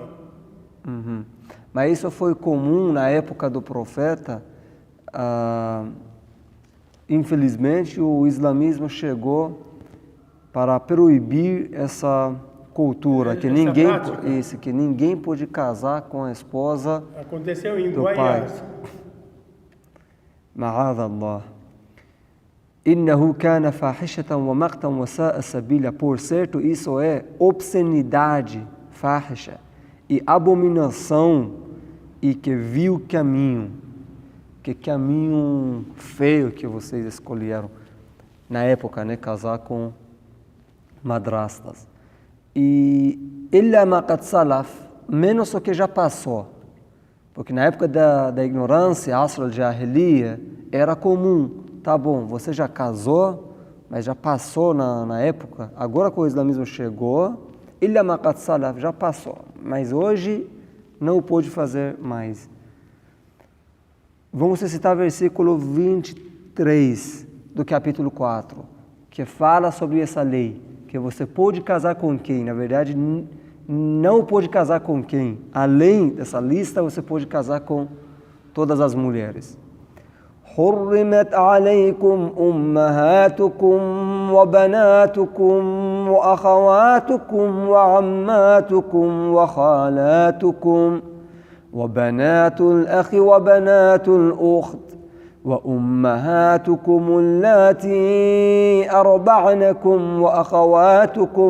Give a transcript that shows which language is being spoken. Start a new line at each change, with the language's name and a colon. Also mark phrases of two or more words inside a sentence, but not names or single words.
Portuguese: Mas isso foi comum na época do profeta. Infelizmente, o islamismo chegou para proibir essa cultura, que ninguém pode casar com a esposa Aconteceu em do pai. Guaiás.
Arabic: معاذ الله. إنه كان فاحشة ومقتا وساء سبيلا.
Portuguese: Por certo, isso é obscenidade, fahisha, e abominação, e que vil caminho. Que caminho feio que vocês escolheram na época, né? Casar com madrastas. E
Arabic: إلا ما قد سلف,
Portuguese: menos o que já passou. Porque na época da ignorância,
Arabic: عصر الجاهلية,
Portuguese: era comum. Tá bom, você já casou, mas já passou na época. Agora que o islamismo chegou,
Arabic: إلا ما قد سلف,
Portuguese: já passou. Mas hoje não pode fazer mais. Vamos citar o versículo 23 do capítulo 4, que fala sobre essa lei, que você pode casar com quem? Na verdade, não pode casar com quem? Além dessa lista, você pode casar com todas as mulheres.
Arabic: حرمت عليكم أمهاتكم وبناتكم وأخواتكم وعماتكم وخالاتكم وبنات الأخ وبنات الأخت وأمهاتكم اللاتي أرضعنكم وأخواتكم